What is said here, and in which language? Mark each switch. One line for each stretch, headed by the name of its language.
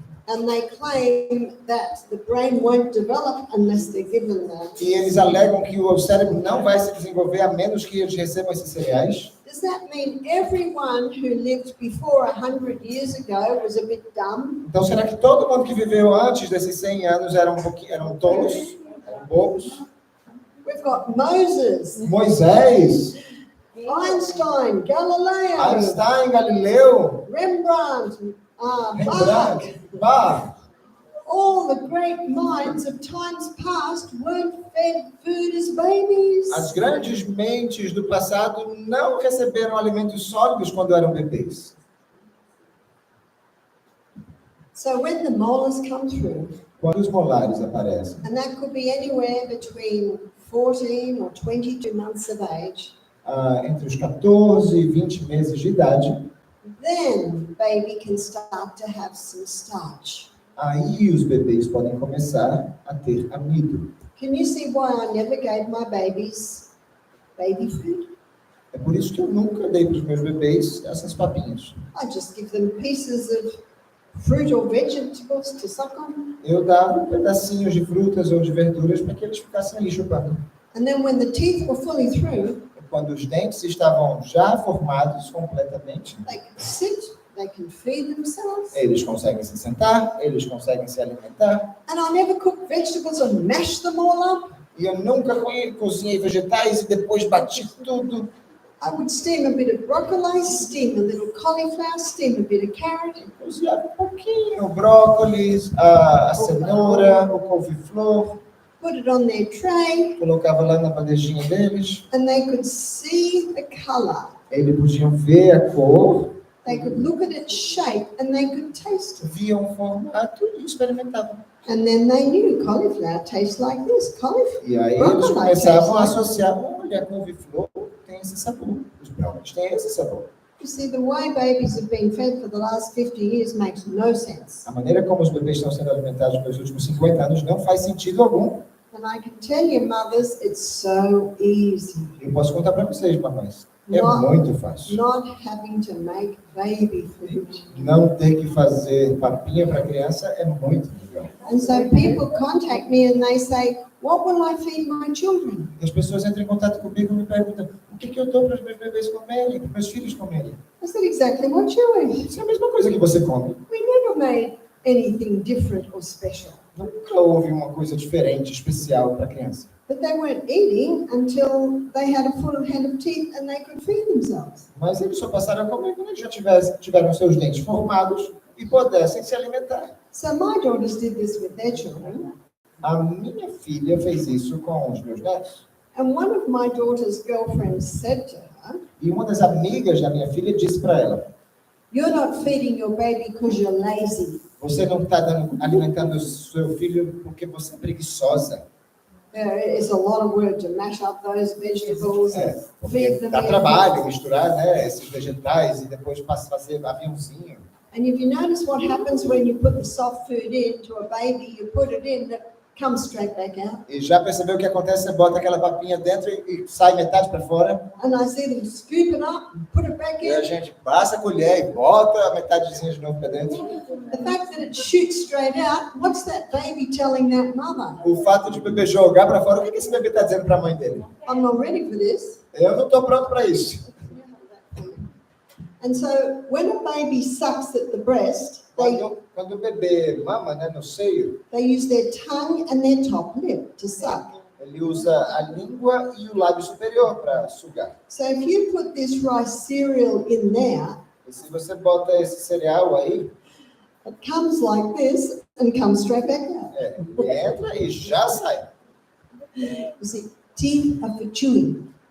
English: And they claim that the brain won't develop unless they're given that.
Portuguese: e eles alegam que o cérebro não vai se desenvolver a menos que eles recebam esses cereais.
English: Does that mean everyone who lived before 100 years ago was a bit dumb?
Portuguese: Então, será que todo mundo que viveu antes desses 100 anos eram tolos, eram bobos?
English: We've got Moses,
Portuguese: Moisés,
English: Einstein, Galileo,
Portuguese: Einstein, Galileu,
English: Rembrandt, Bach,
Portuguese: Rembrandt, Bach.
English: all the great minds of times past weren't fed food as babies.
Portuguese: As grandes mentes do passado não receberam alimentos sólidos quando eram bebês.
English: So when the molars come through,
Portuguese: Quando os molares aparecem,
English: and that could be anywhere between 14 or 22 months of age,
Portuguese: entre os 14 e 20 meses de idade,
English: then baby can start to have some starch.
Portuguese: aí os bebês podem começar a ter amido.
English: Can you see why I never gave my babies baby food?
Portuguese: É por isso que eu nunca dei para os meus bebês essas papinhas.
English: I just give them pieces of fruit or vegetables to suck on.
Portuguese: Eu dava pedacinhos de frutas ou de verduras para que eles ficassem ali chupando.
English: And then when the teeth were fully through,
Portuguese: Quando os dentes estavam já formados completamente,
English: they can sit, they can feed themselves.
Portuguese: eles conseguem se sentar, eles conseguem se alimentar.
English: And I never cooked vegetables and mashed them all up.
Portuguese: E eu nunca cozinhei vegetais e depois bati tudo.
English: I would steam a bit of broccoli, steam a little cauliflower, steam a bit of carrot.
Portuguese: Cozinhava um pouquinho o brócolis, a cenoura, o couve-flor.
English: Put it on their tray,
Portuguese: Colocava lá na bandejinha deles.
English: and they could see the color.
Portuguese: Eles podiam ver a cor,
English: They could look at its shape, and they could taste it.
Portuguese: viam o formato e experimentavam.
English: And then they knew cauliflower tastes like this. Cauliflower.
Portuguese: E aí eles começavam a associar, olha, a couve-flor tem esse sabor, os brócolis têm esse sabor.
English: You see, the way babies have been fed for the last 50 years makes no sense.
Portuguese: A maneira como os bebês estão sendo alimentados pelos últimos 50 anos não faz sentido algum.
English: And I can tell you, mothers, it's so easy.
Portuguese: Eu posso contar para vocês, mamães, é muito fácil.
English: Not having to make baby food.
Portuguese: Não ter que fazer papinha para criança é muito legal.
English: And so people contact me and they say, what will I feed my children?
Portuguese: E as pessoas entram em contato comigo e me perguntam, o que eu dou para os meus bebês comerem, para os meus filhos comerem?
English: I said, exactly what you eat.
Portuguese: Isso é a mesma coisa que você come.
English: We never made anything different or special.
Portuguese: Nunca houve uma coisa diferente, especial para a criança.
English: But they weren't eating until they had a full head of teeth and they could feed themselves.
Portuguese: Mas eles só passaram a comer quando eles já tiveram seus dentes formados e pudessem se alimentar.
English: So my daughters did this with their children.
Portuguese: A minha filha fez isso com os meus netos.
English: And one of my daughter's girlfriends said to her,
Portuguese: E uma das amigas da minha filha disse para ela,
English: you're not feeding your baby because you're lazy.
Portuguese: você não está alimentando o seu filho porque você é preguiçosa.
English: It's a lot of work to mash up those vegetables and feed them.
Portuguese: Dá trabalho misturar, né, esses vegetais e depois fazer aviãozinho.
English: And if you notice what happens when you put the soft food into a baby, you put it in, it comes straight back out.
Portuguese: E já percebeu o que acontece? Você bota aquela papinha dentro e sai metade para fora.
English: And I see them scoop it up and put it back
Portuguese: E a
English: in.
Portuguese: gente passa a colher e bota a metadezinha de novo para dentro.
English: The fact that it shoots straight out, what's that baby telling that mother?
Portuguese: O fato de o bebê jogar para fora, o que esse bebê está dizendo para a mãe dele?
English: I'm not ready for this.
Portuguese: Eu não estou pronto para isso.
English: And so when a baby sucks at the breast,
Portuguese: Quando o bebê mama, né, no seio,
English: they use their tongue and their top lip to suck.
Portuguese: ele usa a língua e o lábio superior para sugar.
English: So if you put this rice cereal in there,
Portuguese: E se você bota esse cereal aí,
English: it comes like this and comes straight back out.
Portuguese: ele entra e já sai.
English: You see, teeth are for chewing.